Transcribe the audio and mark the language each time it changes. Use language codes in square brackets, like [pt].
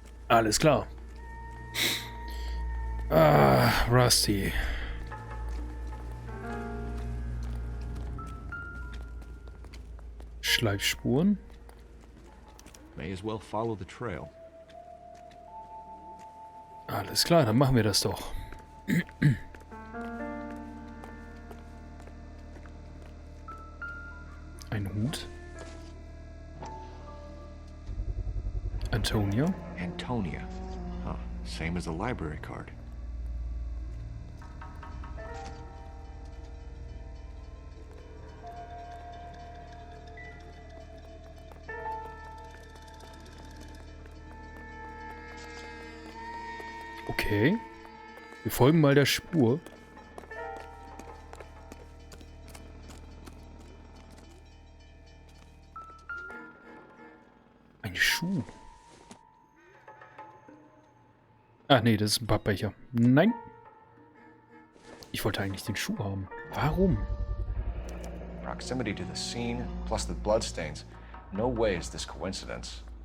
[de] Alles klar. Ah, Rusty. Schleifspuren. [en] May as well follow the trail. [de] Alles klar, dann machen wir das doch. Ein Hut. Antonia. Antonia. Huh. [en] Same as the library card. [de] Okay. Wir folgen mal der Spur. Ein Schuh. Ah, nee, das ist ein Pappbecher. Nein. Ich wollte eigentlich den Schuh haben. Warum? [en] Proximity to the scene, plus the bloodstains. No way is this coincidence.